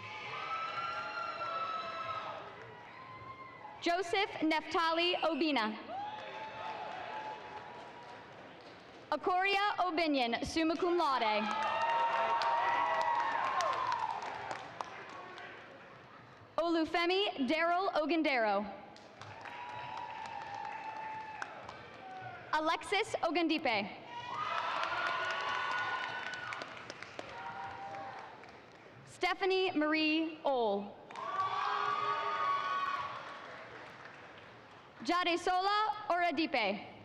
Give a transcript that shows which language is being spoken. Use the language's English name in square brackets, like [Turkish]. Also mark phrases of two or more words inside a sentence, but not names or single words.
[English] Joseph Neftali Obina. Akoria Obinion, summa cum laude. Olufemi Daryl Ogundero. Alexis Ogundipe. Stephanie Marie Ole. Jadesola Oradipe.